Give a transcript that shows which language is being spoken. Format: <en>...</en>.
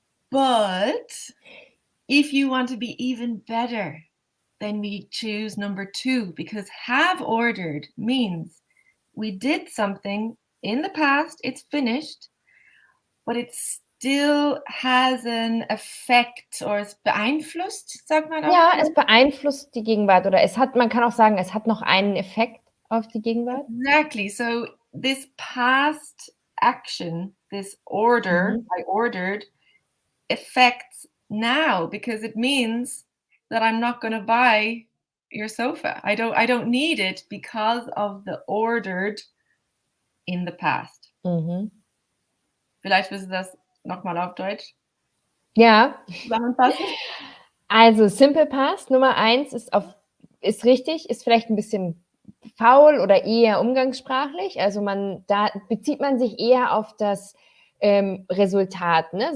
<en>But if you want to be even better, then we choose number 2, because have ordered means we did something in the past, it's finished, but it still has an effect, or</en> <de>es beeinflusst, sagt man auch. Ja, es beeinflusst die Gegenwart, oder man kann auch sagen, es hat noch einen Effekt auf die Gegenwart.</de> <en>Exactly. So this past action, this order, I ordered, affects now, because it means that I'm not going to buy your sofa. I don't need it because of the ordered in the past.</en> <de>Vielleicht willst du das nochmal auf Deutsch Ja. zusammenfassen? Also Simple Past Nummer 1 ist richtig, ist vielleicht ein bisschen faul oder eher umgangssprachlich. Also da bezieht man sich eher auf das Resultat, ne?</de>